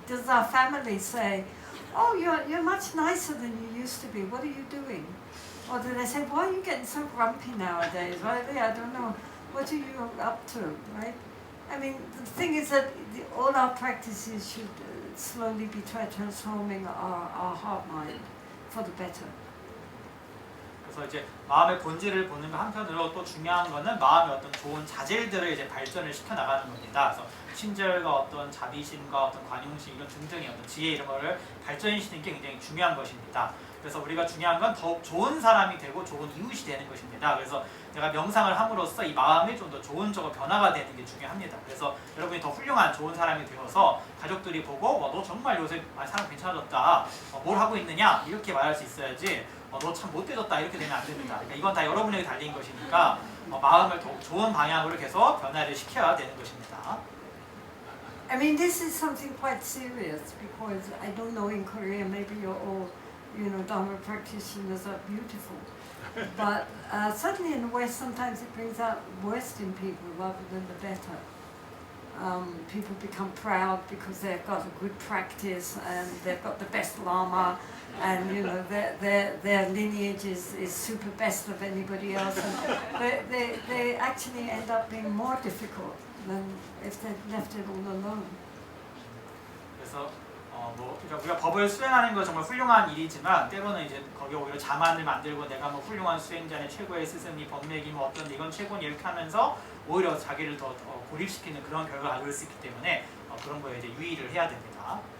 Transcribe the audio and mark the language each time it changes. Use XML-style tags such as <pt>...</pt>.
<en>Does our family say, oh, you're much nicer than you used to be, what are you doing? Or do they say, why are you getting so grumpy nowadays, right? I don't know, what are you up to, right? I mean, the thing is that all our practices should slowly be transforming our heart-mind for the better.</en> <ko>그래서 이제 마음의 본질을 보는 거 한편으로 또 중요한 거는 마음의 어떤 좋은 자질들을 이제 발전을 시켜 나가는 겁니다. 그래서 친절과 어떤 자비심과 어떤 관용심 이런 등등의 어떤 지혜 이런 거를 발전시키는 게 굉장히 중요한 것입니다. 그래서 우리가 중요한 건 더욱 좋은 사람이 되고 좋은 이웃이 되는 것입니다. 그래서 내가 명상을 함으로써 이 마음이 좀 더 좋은 쪽으로 변화가 되는 게 중요합니다. 그래서 여러분이 더 훌륭한 좋은 사람이 되어서 가족들이 보고 너 정말 요새 사람 괜찮아졌다. 뭘 하고 있느냐 이렇게 말할 수 있어야지 너 참 못되졌다 이렇게 되면 안 됩니다. 그러니까 이건 다 여러분에게 달린 것이니까 마음을 더욱 좋은 방향으로 계속 변화를 시켜야 되는 것입니다.</ko> <en>I mean, this is something quite serious because I don't know in Korea, maybe you're all, you know, Dharma practitioners are beautiful. But certainly in the West, sometimes it brings out the worst in people rather than the better. People become proud because they've got a good practice and they've got the best lama, and you know their lineage is super best of anybody else. And they actually end up being more difficult than if they'd left it all alone.</en> <ko>그래서 우리가 법을 수행하는 건 정말 훌륭한 일이지만 때로는 이제 거기 오히려 자만을 만들고 내가 뭐 훌륭한 수행자네 최고의 스승이 법맥이 뭐 어떤 이건 최고니 이렇게 하면서 오히려 자기를 더 고립시키는 그런 결과가 나올 수 있기 때문에 그런 거에 이제 유의를 해야 됩니다.</ko>